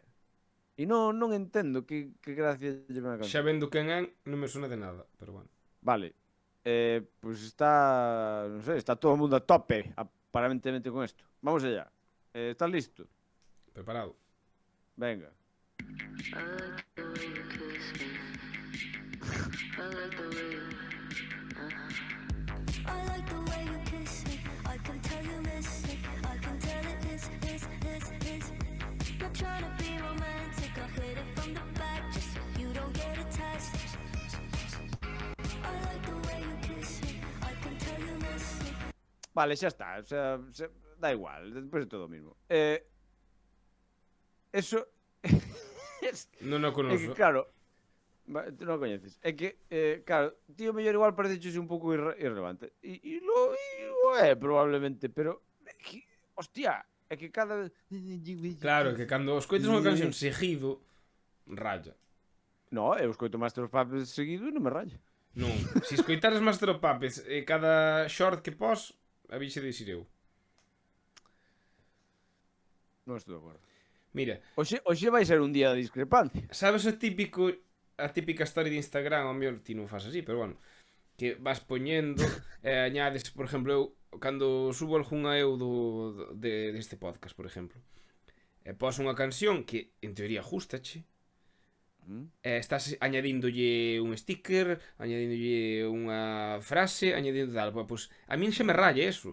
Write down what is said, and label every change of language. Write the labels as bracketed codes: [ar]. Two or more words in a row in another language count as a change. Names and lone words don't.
[gl] E non entendo que gracia lle ven a canción. Xa vendo quen é, non me suena de nada, pero bueno. Vale. Pues está, non sei, está todo o mundo a tope aparentemente con isto. [es] Vamos allá. ¿Estás listo? Preparado. Venga. [en] I like the way you kiss me. I can tell you miss it. I can tell it is. Not trying to be romantic. I'll hit it from the back just so you don't get attached. I like the way you kiss me. I can tell you miss it. [gl] Vale, xa está. [es] O sea, [gl] da igual. Despois é todo o mismo. Eso... Non o É [es] conozco. [gl] que, claro... Tú non o coñeces. É que, claro, tío mellor igual parece un pouco irrelevante. E lo é, probablemente, pero... É que, hostia, é que cada vez... Claro, que cando escoitas unha canción seguido, raya. No, eu escoito Master of Puppets seguido e non me raya. Non, se escoitares Master of Puppets cada short que pos, a bixe de ir eu. Non estou de acordo. Mira, Hoxe vai ser un día de discrepancia. sabes a típica story de Instagram, ao mellor ti non fas así, pero bueno, que vas poñendo añades, por exemplo, eu cando subo algunha eu deste podcast, por exemplo, pos unha canción que en teoría gustache, estás añadíndolle un sticker, añadíndolle unha frase, añadindo tal, pois a min xa me raya eso.